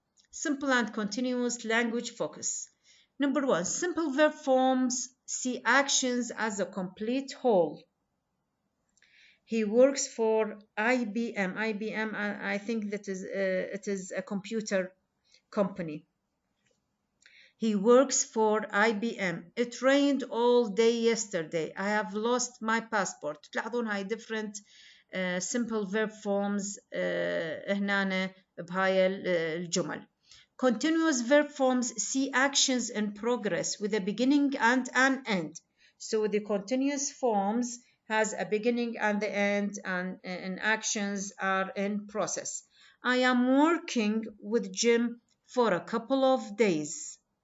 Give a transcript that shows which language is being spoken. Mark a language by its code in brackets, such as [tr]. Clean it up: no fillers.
[en] Simple and continuous language focus. Number 1, simple verb forms see actions as a complete whole. He works for IBM. IBM, I think that it is a computer company. He works for IBM. It rained all day yesterday. I have lost my passport. [ar] تلاحظون هاي [en] different simple verb forms [ar] هنا بهاي الجمل. [en] Continuous verb forms see actions in progress with a beginning and an end. So the continuous forms has a beginning and the end, and actions are in process. I am working with Jim for a couple of days.